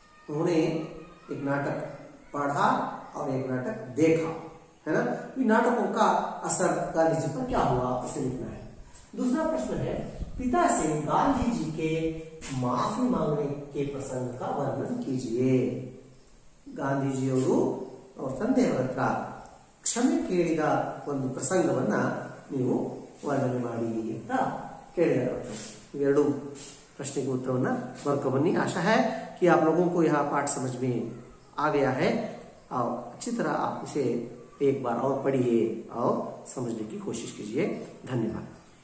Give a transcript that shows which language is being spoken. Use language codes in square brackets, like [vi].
[hi] उन्होंने एक नाटक पढ़ा और एक नाटक देखा, है ना। इन नाटकों का असर गांधी जी पर क्या हुआ उसे लिखना है। दूसरा प्रश्न है, पिता से गांधी जी के माफी मांगने के प्रसंग का वर्णन कीजिए। [kn] ಗಾಂಧೀಜಿಯವರು ಅವ್ರ ತಂದೆಯವರ ಹತ್ರ ಕ್ಷಮೆ ಕೇಳಿದ ಒಂದು ಪ್ರಸಂಗವನ್ನ ನೀವು ವರ್ಣನೆ ಮಾಡಿ ಅಂತ ಕೇಳಿದ್ದಾರೆ। इवेरडू प्रश्न के उत्तरवನ್ನ ಬರ್ಕೊ ಬನ್ನಿ। [hi] आशा है कि आप लोगों को यह पाठ समझ में आ गया है और अच्छी तरह आप इसे एक बार और पढ़िए और समझने की कोशिश कीजिए। धन्यवाद।